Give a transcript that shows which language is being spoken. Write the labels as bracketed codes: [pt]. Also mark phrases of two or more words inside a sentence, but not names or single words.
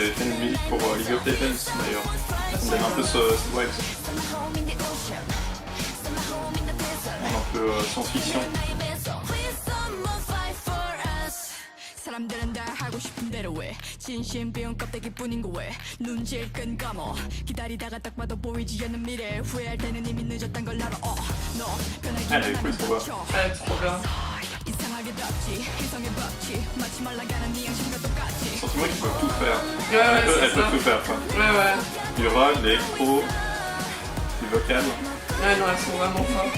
[fr] avaient fait une musique pour League of Legends d'ailleurs. Ça donne un peu ce vibe. Un peu science-fiction. [ko] 사람들은 다 하고 싶은 대로 해 진심 비운 껍데기뿐인 거 왜 눈질 끈 감어 기다리다가 딱 봐도 보이지 않는 미래 후회할 때는 이미 늦었단 걸 알아 너 변하지 [fr] Elle est cool, trop bien. Elle est trop bien. [ko] 이상하게 덥지 이성의 법칙 마치 말라가는 네 양심과 똑같이 [fr] Surtout moi qui peux tout faire. Ouais, Elle c'est peut ça. tout faire quoi. Ouais. Du rock, de l'électro, du vocal, Ouais, non, elles sont vraiment fortes.